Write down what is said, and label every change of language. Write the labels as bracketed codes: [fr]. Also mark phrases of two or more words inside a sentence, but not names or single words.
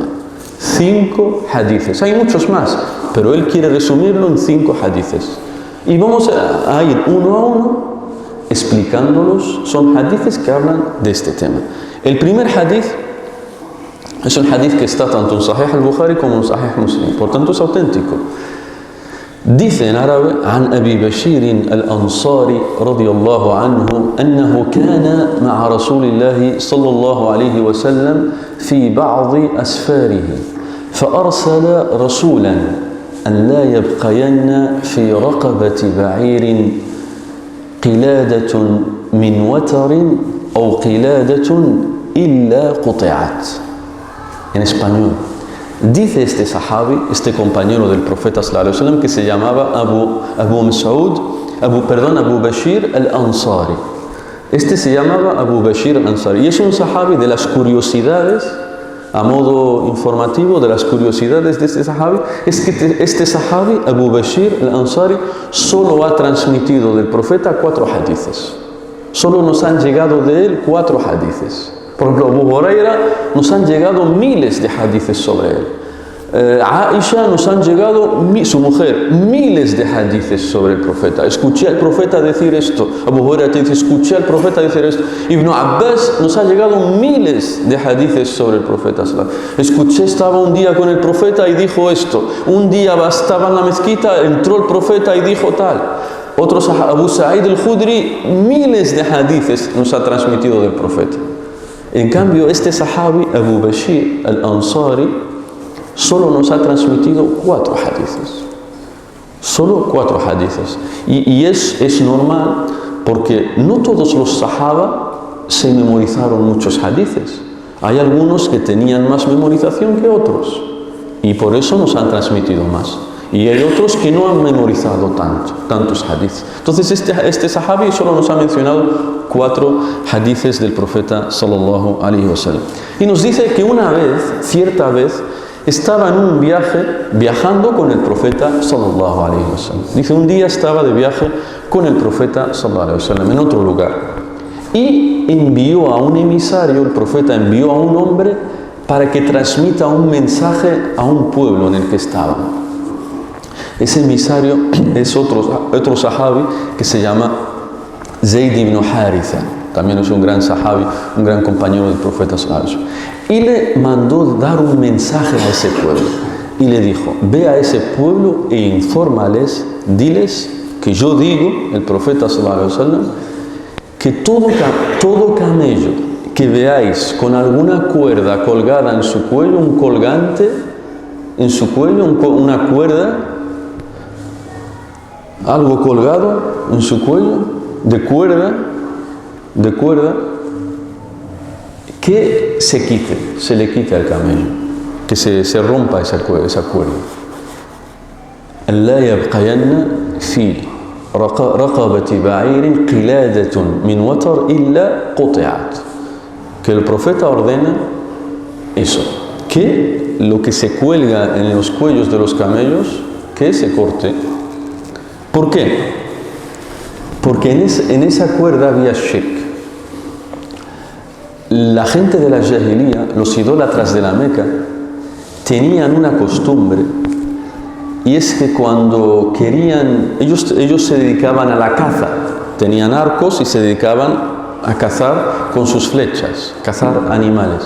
[es] 5 hadices. Hay muchos más, pero él quiere resumirlo en 5 hadices. Y vamos a ir uno a uno explicándolos. Son hadices que hablan de este tema. El primer hadith es un hadith que está tanto en Sahih al-Bukhari como en Sahih Muslim, por tanto es auténtico. Dice en árabe: [ar] عن أبي بشير الأنصاري رضي الله عنه أنه كان مع رسول الله صلى الله عليه وسلم في بعض أسفاره فأرسل رسولا أن لا يبقين في رقبة بعير قلادة من وتر أو قلادة إلا قطعت. [es] En español, dice este sahabi, este compañero del profeta [ar] صلى الله عليه وسلم, [es] que se llamaba Abu Bashir al-Ansari. Este se llamaba Abu Bashir al-Ansari y es un sahabi. De las curiosidades, a modo informativo, de las curiosidades de este sahabi, es que este sahabi, Abu Bashir al-Ansari, solo ha transmitido del profeta 4 hadices. Solo nos han llegado de él 4 hadices. Por ejemplo, Abu Huraira, nos han llegado miles de hadices sobre él. Aisha, nos han llegado, su mujer, miles de hadices sobre el profeta. Escuché al profeta decir esto. Abu Huraira te dice: escuché al profeta decir esto. Ibn Abbas, nos ha llegado miles de hadices sobre el profeta. Escuché, estaba un día con el profeta y dijo esto. Un día estaba en la mezquita, entró el profeta y dijo tal. Otros, Abu Sa'id al-Khudri, miles de hadices nos ha transmitido del profeta. En cambio, este sahabi, Abu Bashir al-Ansari, solo nos ha transmitido 4 hadices. Solo 4 hadices. Y es normal, porque no todos los sahaba se memorizaron muchos hadices. Hay algunos que tenían más memorización que otros, y por eso nos han transmitido más. Y hay otros que no han memorizado tantos hadices. Entonces este sahabi solo nos ha mencionado 4 hadices del profeta [ar] صلى الله عليه وسلم. [es] Y nos dice que una vez, cierta vez, estaba en un viaje, viajando con el profeta [ar] صلى الله عليه وسلم. [es] Dice: un día estaba de viaje con el profeta [ar] صلى الله عليه وسلم [es] en otro lugar. Y envió a un emisario, el profeta envió a un hombre para que transmita un mensaje a un pueblo en el que estaba. Ese emisario es otro sahabi que se llama Zayd ibn Haritha. También es un gran sahabi, un gran compañero del profeta [ar] صلى الله عليه وسلم. [es] Y le mandó dar un mensaje a ese pueblo. Y le dijo: ve a ese pueblo e infórmales, diles que yo digo, el profeta [ar] صلى الله عليه وسلم, [es] que todo camello que veáis con alguna cuerda colgada en su cuello, un colgante en su cuello, una cuerda, algo colgado en su cuello, de cuerda, que se quite, se le quite al camello, que se rompa esa cuerda. [ar] لا يبقين في رقبة بعير قلادة من وتر إلا قطعت. [es] Que el profeta ordena eso, que lo que se cuelga en los cuellos de los camellos, que se corte. ¿Por qué? Porque en esa cuerda había shirk. La gente de la Jahiliya, los idólatras de la Meca, tenían una costumbre, y es que cuando querían, ellos se dedicaban a la caza, tenían arcos y se dedicaban a cazar con sus flechas, cazar animales.